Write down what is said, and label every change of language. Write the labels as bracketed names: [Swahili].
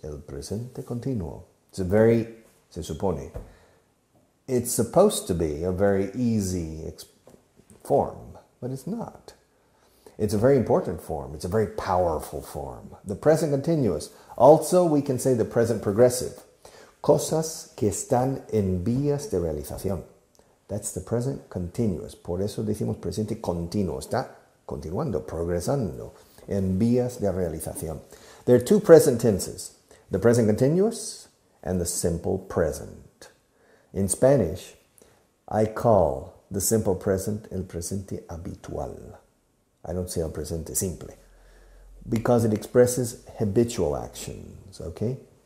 [English] El presente continuo. Se supone, it's supposed to be a very easy form, but it's not. It's a very important form. It's a very powerful form. The present continuous. Also, we can say the present progressive. [Spanish] Cosas que están en vías de realización. [English] That's the present continuous. [Spanish] Por eso decimos presente continuo. Está continuando, progresando, en vías de realización. [English] There are two present tenses. The present continuous and the simple present. In Spanish, I call the simple present el presente habitual. I don't say el presente simple, because it expresses habitual actions, okay?